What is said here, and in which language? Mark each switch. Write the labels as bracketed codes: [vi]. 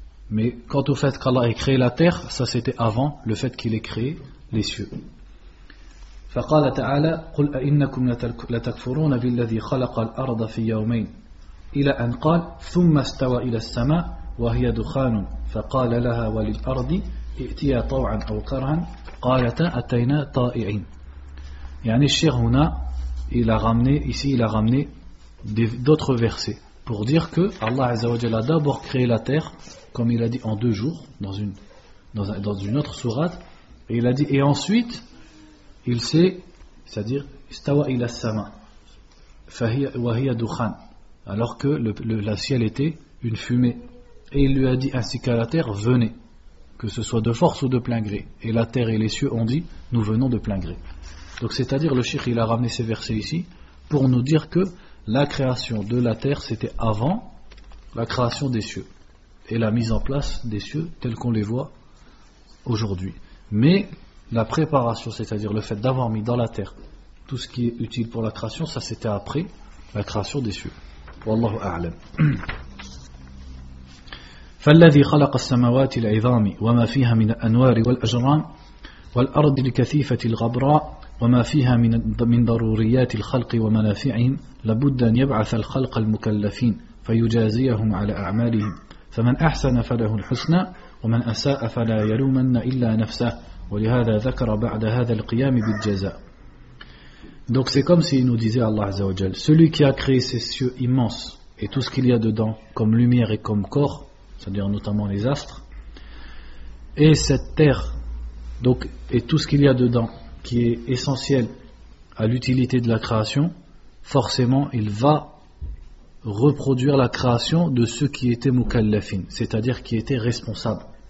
[fr] Mais quant au fait qu'Allah ait créé la terre, ça c'était avant le fait qu'il ait créé les cieux. [ar] فَقَالَ تَعَالَى قُلْ أَإِنَّكُمْ لَتَكْفُرُونَ بِالَّذِي خَلَقَ الْأَرْضَ فِي يَوْمَيْنِ إِلَى أَنْ قَالْ ثُمَّ اسْتَوَى إِلَى السَّمَاءِ وهي دخان فقال لها وللأرض ائتيا طوعا أو كرها قالتا أتينا طائعين. يعني الشيخ هنا [fr] il a ramené d'autres versets pour dire que Allah عز وجل a d'abord créé la terre, comme il a dit en deux jours dans une autre sourate, et il a dit, et ensuite il s'est, c'est-à-dire [ar] استوى إلى السماء وهي دخان, [fr] alors que le ciel était une fumée. Et il lui a dit ainsi qu'à la terre, venez, que ce soit de force ou de plein gré. Et la terre et les cieux ont dit, nous venons de plein gré. Donc c'est-à-dire, le shir, il a ramené ces versets ici pour nous dire que la création de la terre, c'était avant la création des cieux et la mise en place des cieux tels qu'on les voit aujourd'hui. Mais la préparation, c'est-à-dire le fait d'avoir mis dans la terre tout ce qui est utile pour la création, ça c'était après la création des cieux. [ar] Wallahu a'lam. فالذي خلق السماوات العظام وما فيها من الأنوار والأجرام والأرض الكثيفة الغبراء وما فيها من ضروريات الخلق ومنافعهم لابد أن يبعث الخلق المكلفين فيجازيهم على أعمالهم فمن أحسن فله الحسنى ومن أساء فلا يلومن إلا نفسه ولهذا ذكر بعد هذا القيام بالجزاء. [fr] Donc c'est comme s'il nous disait Allah Azza wa Jal, celui qui a créé ces cieux immenses et tout ce qu'il y a dedans, comme lumière et comme corps, c'est-à-dire notamment les astres, et cette terre, donc, et tout ce qu'il y a dedans, qui est essentiel à l'utilité de la création, forcément il va reproduire la création de ceux qui étaient mukallafin, c'est-à-dire qui étaient responsables.